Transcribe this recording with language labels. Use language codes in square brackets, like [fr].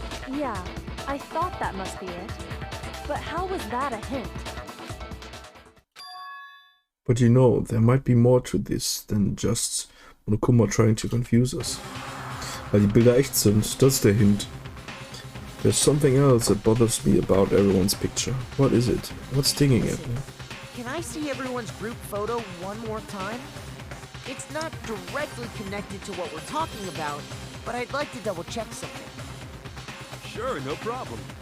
[en] Yeah, I thought that must be it. But how was that a hint? But you know, there might be more to this than just Monokuma trying to confuse us. [de] Weil die Bilder echt sind, das ist der Hint. [en] There's something else that bothers me about everyone's picture. What is it? What's stinging at me? Can I see everyone's group photo one more time? It's not directly connected to what we're talking about, but I'd like to double check something. Sure, no problem.